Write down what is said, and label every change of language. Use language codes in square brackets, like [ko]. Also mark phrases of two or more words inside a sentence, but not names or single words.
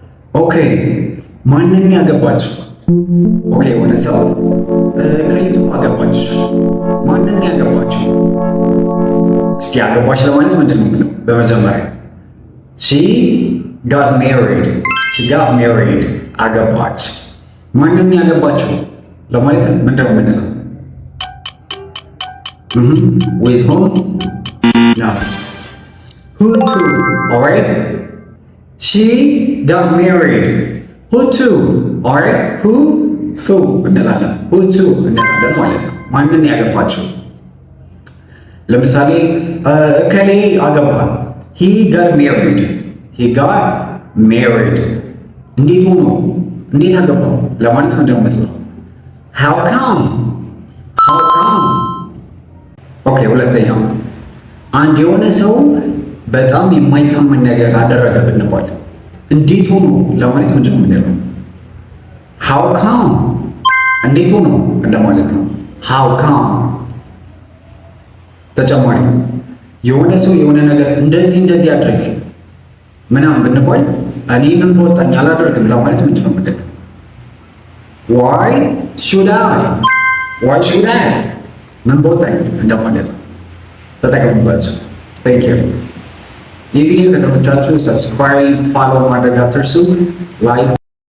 [am] ኦኬ ማንን ያገባችው? ኦኬ የሆነ ሰው ከሊቱ አገባች። ማንን ያገባችው? እስቲ አገባች ለማለት ምንድን ነው የምለው? በመጀመሪያ [en] she got married [am] አገባች። ማንን ያገባችው ለማለት ምንድን ነው የምንለው? [en] with whom? no who to? alright she got married who to? alright who to [am] እንላለን። [en] who to [am] እንላለን ማለት ነው። ማንን ያገባችው? ለምሳሌ እከሌ አገባ [en] he got married [am] እንዴት ሆኖ እንዴት አገባው ለማለት ምንድን ነው የምንለው? [en] how come? [am] ኦኬ ሁለተኛው አንድ የሆነ ሰው በጣም የማይታመን ነገር አደረገ ብንባል እንዴት ሆኖ ለማለት ምንድን ነው የምንለው? [en] how come [am] እንዴት ሆኖ እንደማለት ነው። [en] how come [am] ተጨማሪ የሆነ ሰው የሆነ ነገር እንደዚህ አድርግ ምናምን ብንባል እኔ ምን በወጣኝ አላደርግም ለማለት ምንድን ነው የምንለው? [en] why should I [am] ምን በወጣኝ እንደማለት ነው። ተጠቀሙባቸው። [en] thank you። [am] ይህ ቪዲዮ ከተመቻችሁ [en] subscribe, follow [am] ማድረግ አትርሱ። ላይክ